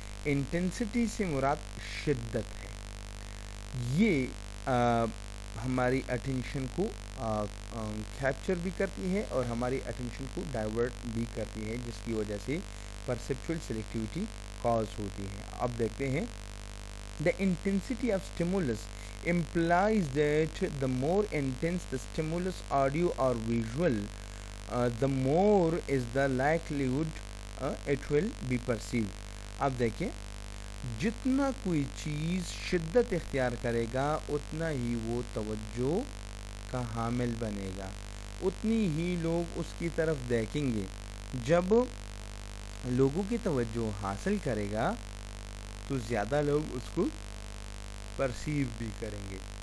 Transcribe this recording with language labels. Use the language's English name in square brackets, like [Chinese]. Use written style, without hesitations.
[Hindi] Intensity से मुराद शिद्दत है। ये हमारी अटेंशन को कैप्चर भी करती है और हमारी अटेंशन को डाइवर्ट भी करती है, जिसकी वजह से परसेप्चुअल सेलेक्टिविटी कॉज होती है। अब देखते हैं [English] The intensity of stimulus implies that the more intense the stimulus, audio or visual, the more is the likelihood it will be perceived. [Hindi] अब देखिए, जितना कोई चीज़ शिद्दत इख्तियार करेगा उतना ही वो तवज्जो का हामिल बनेगा, उतनी ही लोग उसकी तरफ देखेंगे। जब लोगों की तवज्जो हासिल करेगा तो ज़्यादा लोग उसको परसीव भी करेंगे।